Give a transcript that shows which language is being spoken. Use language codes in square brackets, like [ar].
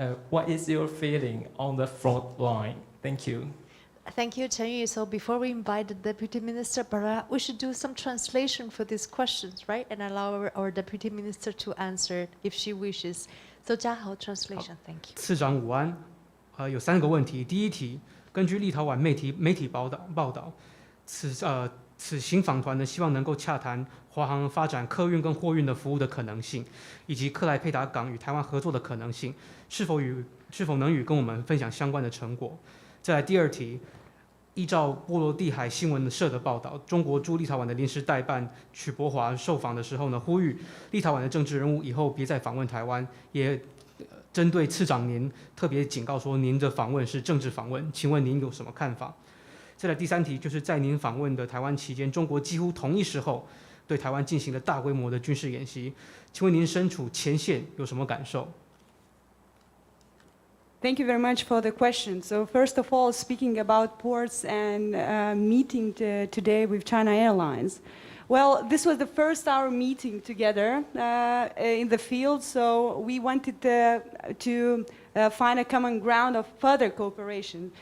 [en] What is your feeling on the front line? Thank you. Thank you, Chen Yu. So before we invite the Deputy Minister, perhaps we should do some translation for these questions, right? And allow our Deputy Minister to answer if she wishes. So 嘉豪 translation, thank you. [zh] 次长午安，有3个问题。第一题，根据立陶宛媒体报道，此行访团呢，希望能够洽谈华航发展客运跟货运的服务的可能性，以及克莱佩达港与台湾合作的可能性，是否能与跟我们分享相关的成果？再来第二题，依照波罗的海新闻社的报道，中国驻立陶宛的临时代办曲博华受访的时候呢，呼吁立陶宛的政治人物以后别再访问台湾，也针对次长您特别警告说，您的访问是政治访问，请问您有什么看法？再来第3题，就是在您访问的台湾期间，中国几乎同一时候对台湾进行了大规模的军事演习，请问您身处前线有什么感受？ [en] Thank you very much for the question. So first of all, speaking about ports and meeting today with China Airlines. Well, this was the first our meeting together in the field, so we wanted to find a common ground of further cooperation.